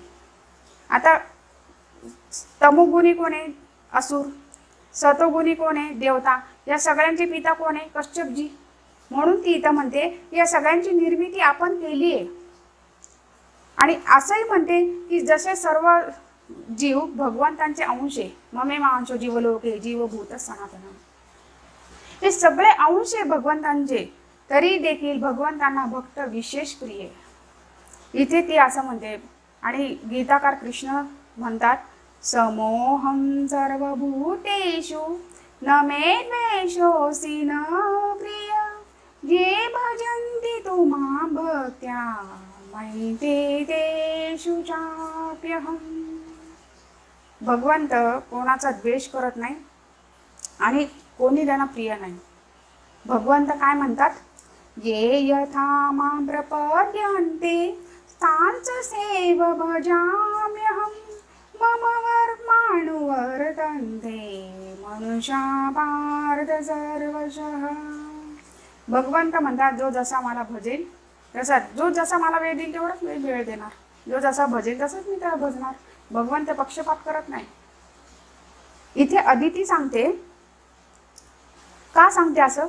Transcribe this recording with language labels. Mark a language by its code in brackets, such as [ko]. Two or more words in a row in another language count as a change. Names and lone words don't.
[mr] आता तमोगुणी कोण आहे? असुर. सतोगुणी कोण आहे? देवता. या सगळ्यांचे पिता कोण आहे? कश्यपजी. म्हणून ती इथं म्हणते या सगळ्यांची निर्मिती आपण केली आहे. आणि असंही म्हणते की जसे सर्व जीव भगवंतांचे अंश आहे, [sa] ममे मांशो जीवलोके जीवभूत सनातन, [mr] हे सगळे अंश आहे भगवंतांचे, तरी देखील भगवंतांना भक्त विशेष प्रिय. इथे ती असं म्हणते. आणि गीताकार कृष्ण म्हणतात, [sa] समोहम सर्वभूतेषु न मे द्वेषोऽसि न प्रिय, ये भजन्ति तु मां भक्त्या मयि ते तेषु चाप्यहम्. [mr] भगवंत कोणाचा द्वेष करत नाही आणि कोणी त्यांना प्रिय नाही. भगवंत काय म्हणतात? [sa] ये यथा मां प्रपद्यन्ते तांच सेव भजाम्यहम्, मम वर्माणुवर्तन्ते मनुष्या पार्थ सर्वशः. [mr] भगवंत म्हणतात, जो जसा मला भजेल तसा, जो जसा मला वेळ देईल तेवढाच वेळ देणार, जो जसा भजेल तसंच मी त्याला भजणार. भगवंत पक्षपात करत नाही. इथे अदिती सांगते, का सांगते असं?